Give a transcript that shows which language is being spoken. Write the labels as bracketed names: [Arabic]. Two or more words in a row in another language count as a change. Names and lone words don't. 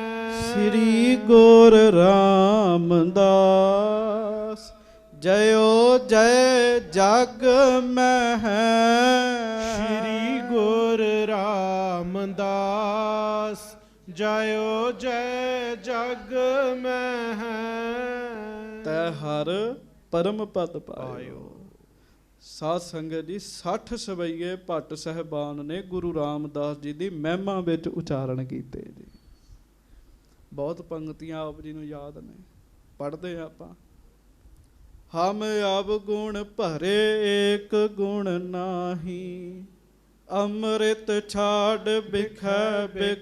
[Braj] श्री गुर रामदास जयो जय जग में है। श्री गुर रामदास जयो जय जग में है। तै हर परम पद पायो। [Punjabi] ਸਾਧ ਸੰਗਤ ਜੀ 60 ਸਵਈਏ ਭੱਟ ਸਾਹਿਬਾਨ ਨੇ ਗੁਰੂ ਰਾਮਦਾਸ ਜੀ ਦੀ ਮਹਿਮਾ ਵਿੱਚ ਉਚਾਰਨ ਕੀਤੇ ਜੀ। ਬਹੁਤ ਪੰਕਤੀਆਂ ਆਪ ਜੀ ਨੂੰ ਯਾਦ ਨੇ, ਪੜ੍ਹਦੇ ਆਪਾਂ। [Braj] ਹਮ ਅਬ ਗੁਣ ਭਰੇ ਏਕ ਗੁਣ ਨਾਹੀ, ਅੰਮ੍ਰਿਤ ਛਾੜ ਬਿਖੈ ਬਿਖ